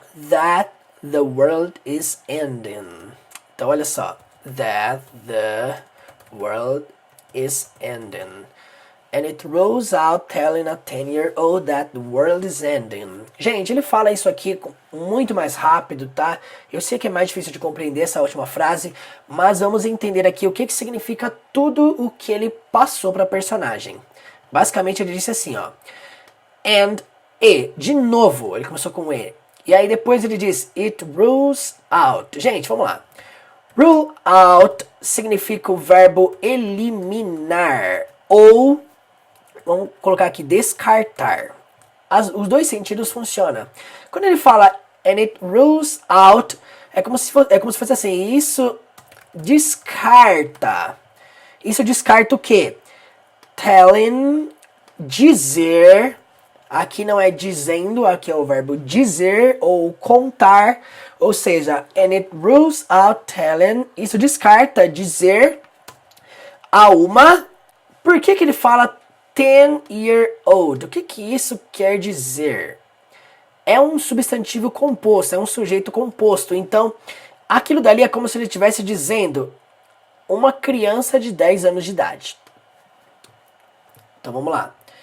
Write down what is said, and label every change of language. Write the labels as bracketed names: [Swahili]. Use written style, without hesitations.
[English] That the world is ending. [Portuguese] Então olha só, [English] that the world is ending. And it rolls out telling a 10-year-old that the world is ending. [Portuguese] Gente, ele fala isso aqui muito mais rápido, tá? Eu sei que é mais difícil de compreender essa última frase, mas vamos entender aqui o que significa tudo o que ele passou para a personagem. Basicamente ele disse assim, ó. And, de novo, ele começou com E. E aí depois ele diz, [English] it rules out. [Portuguese] Gente, vamos lá. Rule out significa o verbo eliminar ou... Vamos colocar aqui, descartar. Os dois sentidos funcionam. Quando ele fala [English] and it rules out, [Portuguese] é como se fosse assim, isso descarta. Isso descarta o quê? Telling, dizer. Aqui não é dizendo, aqui é o verbo dizer ou contar. Ou seja, [English] and it rules out telling. [Portuguese] Isso descarta dizer a uma. Por que ele fala 10-year-old. O que isso quer dizer? É um substantivo composto, é um sujeito composto. Então, aquilo dali é como se ele estivesse dizendo uma criança de 10 anos de idade. Então, vamos lá.